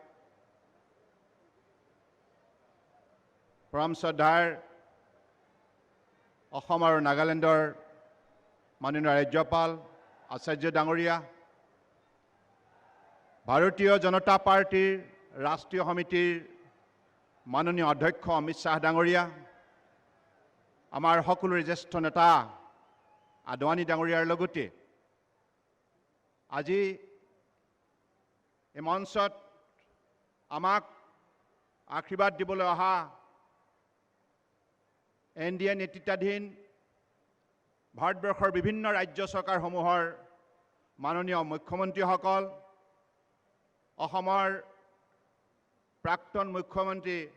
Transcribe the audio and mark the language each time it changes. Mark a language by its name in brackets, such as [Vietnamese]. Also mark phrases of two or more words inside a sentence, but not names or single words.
[Assamese] পৰম শ্ৰদ্ধাৰ অসম আৰু নাগালেণ্ডৰ মাননীয় ৰাজ্যপাল আচাৰ্য ডাঙৰীয়া, ভাৰতীয় জনতা পাৰ্টীৰ ৰাষ্ট্ৰীয় সমিতিৰ মাননীয় অধ্যক্ষ অমিত শাহ ডাঙৰীয়া, আমাৰ সকলোৰে জ্যেষ্ঠ নেতা আডবাণী ডাঙৰীয়াৰ লগতে আজি এই মঞ্চত আমাক আশীৰ্বাদ দিবলৈ অহা এনডিএ নেতৃত্বাধীন ভাৰতবৰ্ষৰ বিভিন্ন ৰাজ্য চৰকাৰসমূহৰ মাননীয় মুখ্যমন্ত্ৰীসকল, অসমৰ প্ৰাক্তন মুখ্যমন্ত্ৰী